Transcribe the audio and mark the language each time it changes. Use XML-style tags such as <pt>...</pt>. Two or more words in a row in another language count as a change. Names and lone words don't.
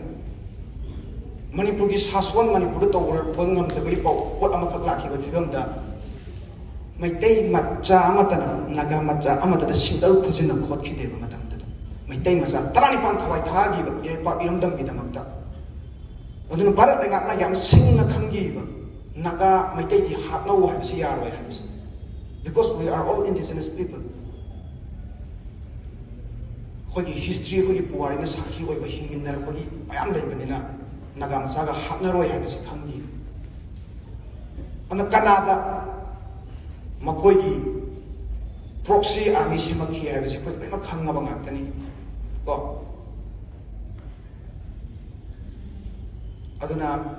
<mni>ꯃꯅꯤꯄꯨꯔꯒꯤ ꯁꯥꯁꯣꯟ ꯃꯅꯤꯄꯨꯔꯗ ꯇꯧꯕ ꯉꯝꯗꯕꯒꯤ ꯄꯣꯠ ꯑꯃꯈꯛ ꯂꯥꯛꯈꯤꯕ ꯐꯤꯕꯝꯗ ꯃꯩꯇꯩ ꯃꯆꯥ ꯑꯃꯠꯇꯅ ꯅꯥꯒꯥ ꯃꯆꯥ ꯑꯃꯠꯇꯅ ꯁꯤꯡꯒꯜ ꯈꯨꯖꯤꯟꯅ ꯈꯣꯠꯈꯤꯗꯦꯕ ꯃꯇꯝꯗꯨꯗ ꯃꯩꯇꯩ ꯃꯆꯥ 19 ꯊꯋꯥꯏ ꯊꯥꯈꯤꯕ ꯏꯔꯩꯄꯥꯛ ꯏꯔꯝꯗꯝꯒꯤꯗꯃꯛꯇ ꯑꯗꯨꯅ ꯚꯥꯔꯠ ꯂꯩꯉꯥꯛꯅ ꯌꯥꯝ ꯁꯤꯡꯅ ꯈꯪꯈꯤꯕ ꯅꯥꯒꯥ ꯃꯩꯇꯩꯗꯤ ꯍꯥꯠꯅꯧ ꯍꯥꯏꯕꯁꯤ ꯌꯥꯔꯣꯏ ꯍꯥꯏꯕꯁꯤ</mni> <en>because we are all indigenous people</en> <mni>ꯑꯩꯈꯣꯏꯒꯤ ꯍꯤꯁꯇ꯭ꯔꯤ ꯑꯩꯈꯣꯏꯒꯤ ꯄꯨꯋꯥꯔꯤꯅ ꯁꯥꯈꯤ ꯑꯣꯏꯕ ꯍꯤꯡꯃꯤꯟꯅꯔꯛꯄꯒꯤ ꯃꯌꯥꯝ ꯂꯩꯕꯅꯤꯅ ꯅꯥꯒꯥ ꯃꯆꯥꯒ ꯍꯥꯠꯅꯔꯣꯏ ꯍꯥꯏꯕꯁꯤ ꯈꯪꯈꯤ ꯑꯗꯨꯅ ꯀꯅꯥꯗ ꯃꯈꯣꯏꯒꯤ</mni> <en>proxy army</en> <mni>ꯁꯦꯝꯃꯛꯈꯤ ꯍꯥꯏꯕꯁꯤ ꯑꯩꯈꯣꯏ ꯂꯣꯏꯅꯃꯛ ꯈꯪꯉꯕ ꯉꯥꯛꯇꯅꯤ ꯀꯣ ꯑꯗꯨꯅ</mni>